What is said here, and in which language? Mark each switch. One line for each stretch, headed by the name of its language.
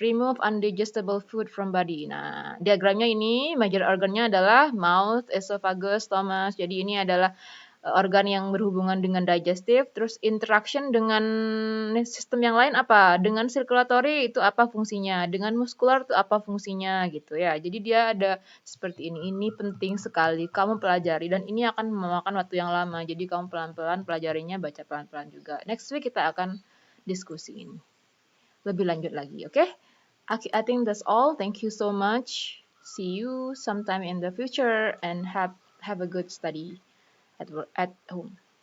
English: Remove undigestible food from body.
Indonesian: Nah, diagramnya ini major organnya adalah mouth, esophagus, stomach. Jadi ini adalah organ yang berhubungan dengan digestive. Terus interaction dengan sistem yang lain apa? Dengan circulatory itu apa fungsinya? Dengan muskular itu apa fungsinya gitu ya. Jadi dia ada seperti ini. Ini penting sekali kamu pelajari dan ini akan memakan waktu yang lama. Jadi kamu pelan-pelan pelajarinya, baca pelan-pelan juga.
English: Next week
Indonesian: kita akan diskusi ini lebih lanjut lagi, oke?
English: I think that's all. Thank you so much. See you sometime in the future and have a good study at home.